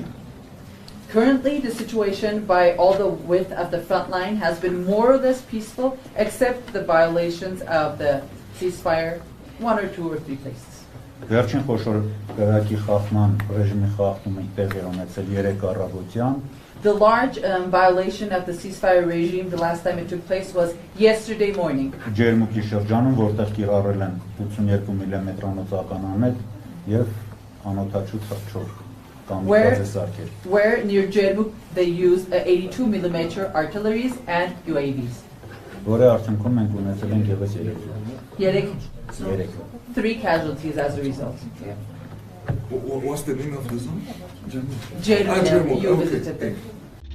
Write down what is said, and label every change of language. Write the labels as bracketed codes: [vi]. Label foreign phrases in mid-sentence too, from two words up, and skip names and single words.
[en] Currently, the situation by all the width of the front line has been more or less peaceful, except the violations of the ceasefire, 1 or 2 or 3 places. [hy] Վերջին խոշոր կրակի խախտման ռեժիմի խախտումը տեղի ունեցել երեկ առավոտյան. [en] The large violation of the ceasefire regime, the last time it took place, was yesterday morning. [hy] Ջերմուկի շրջանում, որտեղ կիրառել են 82 մմ ականանետ եւ անօթաչու թռչող կամիկադզե սարքեր. [en] Where near Jermuk they used 82 mm artilleries and UAVs. [hy] Որը արդյունքում մենք ունեցել ենք եւս Երեկ, 3 [en] casualties as a result. What's the name of the zone? Jermuk, you Okay. visited.